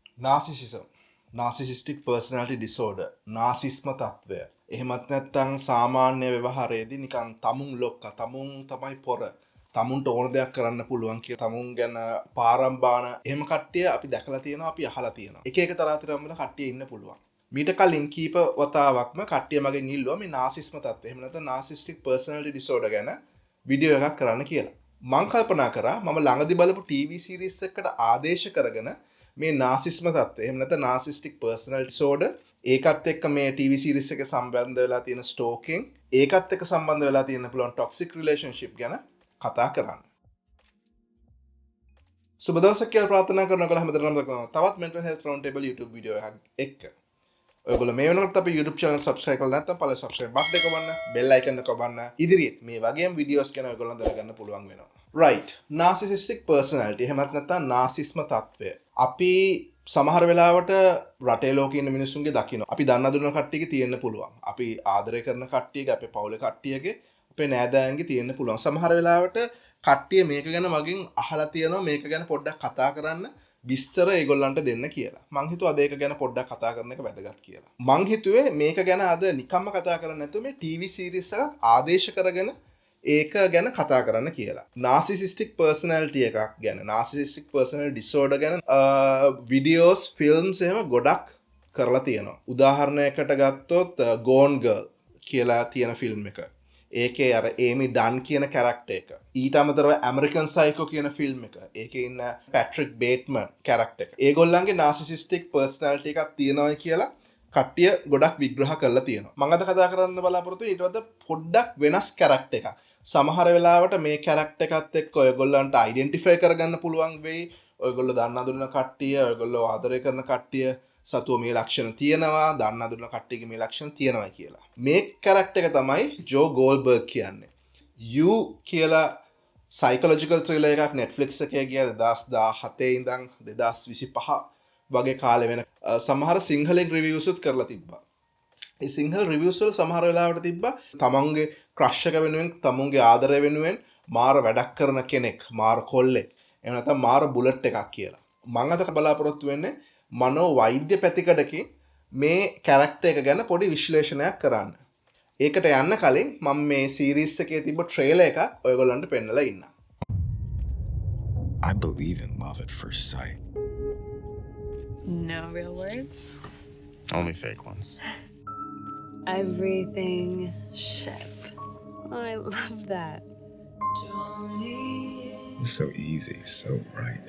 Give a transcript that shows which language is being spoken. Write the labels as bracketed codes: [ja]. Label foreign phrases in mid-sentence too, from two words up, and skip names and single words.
[si] නාසිසිසම්, [en] narcissistic personality disorder, [si] නාසිස්ම තත්ත්වය. එහෙමත් නැත්නම් සාමාන්‍ය ව්‍යවහාරයේදී නිකන් තමුන් ලොක්ක, තමුන් තමයි පොර, තමුන්ට ඕන දෙයක් කරන්න පුළුවන් කිය තමුන් ගැන පාරම්බාන එහෙම කට්ටිය අපි දැකලා තියෙනවා, අපි අහලා තියෙනවා. එක එක තරාතිරම් වල කට්ටිය ඉන්න පුළුවන්. මීට කලින් කීප වතාවක්ම කට්ටිය මගෙන් ඉල්ලුවා මේ නාසිස්ම තත්ත්වය, එහෙම නැත්නම් [en] narcissistic personality disorder [si] ගැන වීඩියෝ එකක් කරන්න කියලා. මං කල්පනා කරා මම ළඟදි බලපු [en] TV series [si] එකකට ආදේශ කරගෙන මේ නාසිස්ම තත්ත්වය, එහෙම නැත්නම් [en] narcissistic personality disorder, [si] ඒකත් එක්ක මේ [en] TV series [si] එකේ සම්බන්ධ වෙලා තියෙන stalking, ඒකත් එක්ක සම්බන්ධ වෙලා තියෙන පුළුවන් [en] toxic relationship [si] ගැන කතා කරන්න. සුබ දවසක් කියලා ප්‍රාර්ථනා කරනවා හැමදාම තවත් [en] mental health round table YouTube [si] වීඩියෝ එකක් එක්ක. ඔයගොල්ලෝ මේ වෙනකොට අපේ [en] YouTube channel subscribe [si] කරලා නැත්නම් පළවෙනි [en] subscribe button [si] එක ඔබන්න, [en] bell icon [si] එක ඔබන්න. ඉදිරියට මේ වගේම videos ගැන ඔයගොල්ලෝ දැනගන්න පුළුවන් වෙනවා. [en] right, narcissistic personality [si] එහෙමත් නැත්නම් නාසිස්ම තත්ත්වය. අපි සමහර වෙලාවට රටේ ලෝකේ ඉන්න මිනිස්සුන්ගේ දකින්න. අපි දන්න දුන්න කට්ටියගේ තියෙන්න පුළුවන්. අපි ආදරය කරන කට්ටියගේ, අපේ පවුලේ කට්ටියගේ, අපේ නෑදෑයන්ගේ තියෙන්න පුළුවන්. සමහර වෙලාවට කට්ටිය මේක ගැන මගෙන් අහලා තියෙනවා, මේක ගැන පොඩ්ඩක් කතා කරන්න විස්තර ඒගොල්ලන්ට දෙන්න කියලා. මං හිතුවා අද ඒක ගැන පොඩ්ඩක් කතා කරන එක වැදගත් කියලා. මං හිතුවේ මේක ගැන අද නිකම්ම කතා කරන්නේ නැතුව මේ [en] TV series [si] එකක් ආදේශ කරගෙන ඒක ගැන කතා කරන්න කියලා. [en] narcissistic personality [si] එකක් ගැන, [en] narcissistic personality disorder [si] ගැන videos, films එහෙම ගොඩක් කරලා තියෙනවා. උදාහරණයකට ගත්තොත් Gone Girl කියලා තියෙන ෆිල්ම් එක. ඒකේ අර ඒමි ඩන් කියන කැරක්ටර් එක. ඊට අමතරව ඇමරිකන් සයිකෝ කියන ෆිල්ම් එක. ඒකේ ඉන්න පැට්‍රික් බේට්මන් කැරක්ටර් එක. ඒගොල්ලන්ගේ [en] narcissistic personality [si] එකක් තියෙනවා කියලා කට්ටිය ගොඩක් විග්‍රහ කරලා තියෙනවා. මම අද කතා කරන්න බලාපොරොත්තු වෙන්නේ ඊට වඩා පොඩ්ඩක් වෙනස් කැරක්ටර් එකක්. සමහර වෙලාවට මේ කැරක්ටර් එකත් එක්ක ඔයගොල්ලන්ට අයිඩෙන්ටිෆයි කරගන්න පුළුවන් වෙයි. ඔයගොල්ලෝ දන්න දුන්න කට්ටිය, ඔයගොල්ලෝ ආදරය කරන කට්ටිය සතුව මේ ලක්ෂණ තියෙනවා, දන්න දුන්න කට්ටියගේ මේ ලක්ෂණ තියෙනවා කියලා. මේ කැරක්ටර් එක තමයි ජෝ ගෝල්බර්ග් කියන්නේ. You කියලා [en] psychological thriller [si] එකක් Netflix එකේ ගියා 2017 ඉඳන් 2025 වගේ කාලෙ වෙන සමහර සිංහලෙන් රිවිව්ස් උත් කරලා තිබ්බා. ඒ සිංහල රිවිව්ස් වල සමහර වෙලාවට තිබ්බා තමන්ගේ ක්‍රෂ් එක වෙනුවෙන්, තමුන්ගේ ආදරය වෙනුවෙන් මාර වැඩක් කරන කෙනෙක්, මාර කොල්ලෙක්, එහෙම නැත්නම් මාර බුලට් එකක් කියලා. මම අද බලාපොරොත්තු වෙන්නේ මනෝ වෛද්‍ය පැතිකඩකින් මේ කැරක්ටර් එක ගැන පොඩි විශ්ලේෂණයක් කරන්න. ඒකට යන්න කලින් මම මේ සීරීස් එකේ තිබ්බ ට්‍රේලර් එක ඔයගොල්ලන්ට පෙන්නලා ඉන්නම්. [en] I believe in love at first sight. No real words? Only fake ones. Everything ship. I love that. It's so easy, so right.